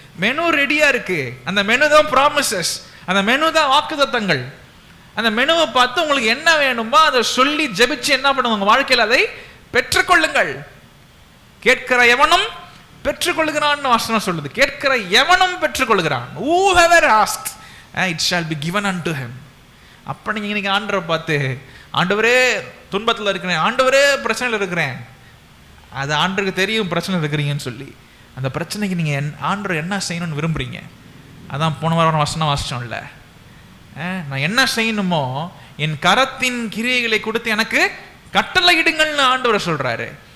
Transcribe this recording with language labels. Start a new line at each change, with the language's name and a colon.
Tamil: Menu ரெடியாக இருக்குது. அந்த மெனு தான் ப்ராமிசஸ், அந்த மெனு தான் வாக்குத்தத்தங்கள். அந்த மெனுவை பார்த்து உங்களுக்கு என்ன வேணுமோ அதை சொல்லி ஜெபிச்சு என்ன பண்ணுங்க, உங்கள் வாழ்க்கையில் அதை பெற்றுக்கொள்ளுங்கள். கேட்கிற எவனும் பெற்றுக்கொள்கிறான்னு வசனம் சொல்லுது. கேட்கிற எவனும் பெற்றுக்கொள்கிறான்.
English: whoever asks it shall be given unto him.
Tamil: அப்போ நீங்கள் இன்னைக்கு ஆண்டவரை பார்த்து, ஆண்டவரே துன்பத்தில் இருக்கிறேன், ஆண்டவரே பிரச்சனையில் இருக்கிறேன், அது ஆண்டவருக்கு தெரியும் பிரச்சனை இருக்கிறீங்கன்னு சொல்லி, அந்த பிரச்சனைக்கு நீங்கள் ஆண்டவர் என்ன செய்யணும்னு விரும்புகிறீங்க. அதான் போன வாரம் வசனம் வாசிச்சோம்ல, நான் என்ன செய்யணுமோ என் கரத்தின் கிரியைகளை கொடுத்து எனக்கு கட்டளையிடுங்கள்னு ஆண்டவர் சொல்கிறாரு.